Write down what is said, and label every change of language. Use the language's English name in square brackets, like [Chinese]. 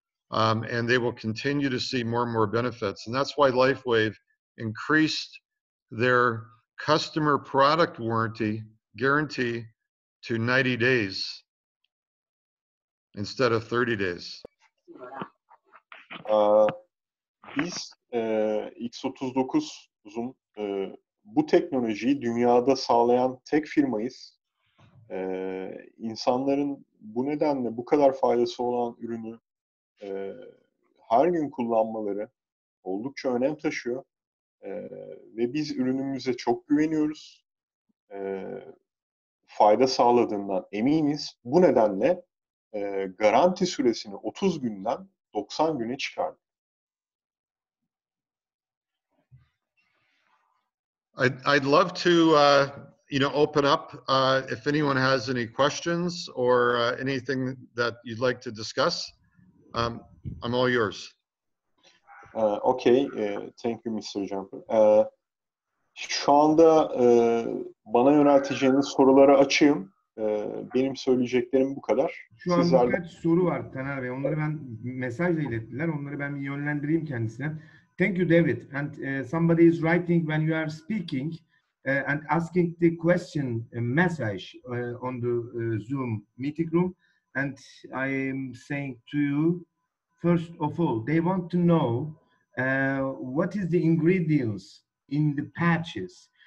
[English] And they will continue to see more and more benefits. And that's why LifeWave increased their customer product warranty guarantee to 90 days instead of 30 days. [Turkish] Biz X39'un bu teknolojiyi dünyada sağlayan tek firmayız. İnsanların bu nedenle bu kadar faydası olan ürünü her gün kullanmaları oldukça önem taşıyor. Ve biz ürünümüze çok güveniyoruz. Fayda sağladığından eminiz. Bu nedenle garanti süresini 30 günden 90 güne çıkardık. [English] I'd love to, open up if anyone has any questions or anything that you'd like to discuss. I'm all yours. Okay, thank you Mr. Jumper. [Turkish] Şu anda bana yönelteceğiniz sorulara açığım. Benim söyleyeceklerim bu kadar. Şu an Sizlerden... birkaç soru var Taner Bey. Onları ben mesajla ilettiler. Onları ben bir yönlendireyim kendisine. [English] Thank you, David. And somebody is writing when you are speaking and asking the question message on the Zoom meeting room. And I am saying to you, first of all, they want to know what is the ingredients in the patches.